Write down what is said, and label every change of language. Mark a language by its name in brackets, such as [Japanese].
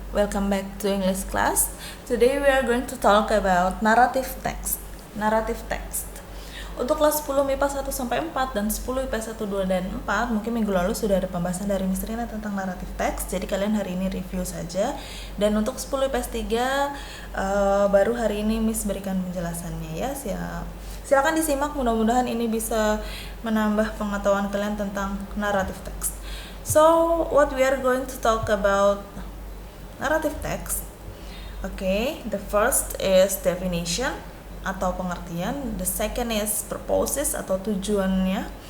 [English] Welcome back to English class. Today we are going to talk about narrative text. Narrative text. [Indonesian] Untuk kelas 10 MIPA 1 sampai 4 dan 10 IPA 1, 2 dan 4, mungkin minggu lalu sudah ada pembahasan dari Miss Rina tentang narrative text. Jadi kalian hari ini review saja. Dan untuk 10 IPS 3 baru hari ini Miss berikan penjelasannya ya. Silakan disimak, mudah-mudahan ini bisa menambah pengetahuan kalian tentang narrative text. [English] So, what we are going to talk about narrative text. Okay, the first is definition [Indonesian] atau pengertian. [English] The second is purposes [Indonesian] atau tujuannya.